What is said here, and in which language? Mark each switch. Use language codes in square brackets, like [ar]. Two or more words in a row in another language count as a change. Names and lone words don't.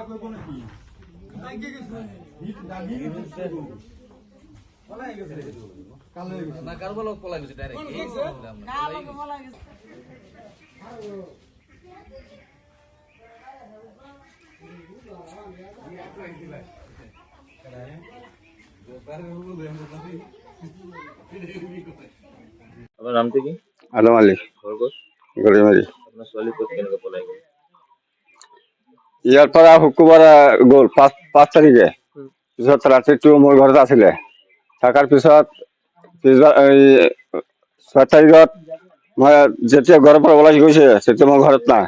[bn] না কারো লোক পলাই গেছে ডাইরেক্ট আপনার নামটা কি? আলম আলী, গড়িমারি। [as] আপনার ছোৱালী ক'ত কেনেকৈ পলাই গ'ল? ইয়াৰ পৰা শুক্ৰবাৰে গ'ল 5 তাৰিখে। পিছত ৰাতিটো মোৰ ঘৰত আছিলে। থকাৰ পিছত 6 তাৰিখত মই যেতিয়া ঘৰৰ পৰা ওলাই গৈছে তেতিয়া মই ঘৰত নাই।